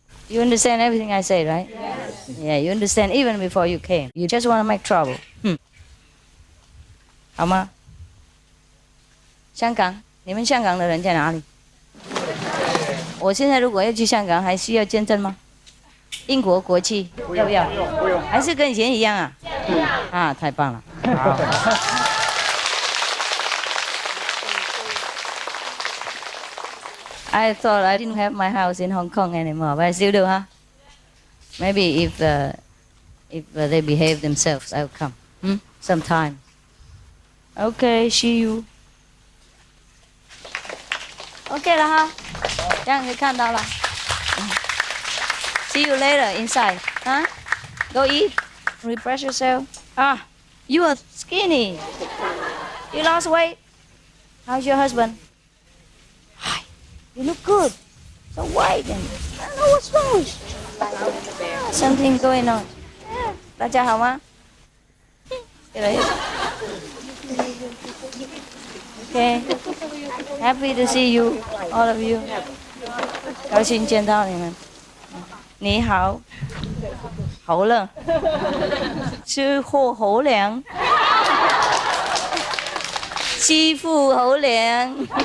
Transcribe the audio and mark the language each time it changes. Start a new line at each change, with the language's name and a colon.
English: You understand everything I say, right? Yes. Yeah, you understand even before you came. You just want to make trouble.
Chinese: 好吗？香港，你们香港的人在哪里？我现在如果要去香港，还需要签证吗？英国国籍要不要？不用。还是跟以前一样啊？啊，太棒了。好。
English: I thought I didn't have my house in Hong Kong anymore, but I still do, huh? Maybe if they behave themselves, I'll come. Sometime. Okay, see you.
Chinese: Okay 了哈，这样可以看到了。
English: See you later inside, huh? Go eat, refresh yourself. You are skinny. You lost weight. How's your husband? You look good. So white and I don't know what's wrong with you. Something going on.
Chinese: 大家好吗？
English: Okay. Happy to see you, all of you.
Chinese: 高兴见到你们。你好，好了，吃货好凉，欺负好凉。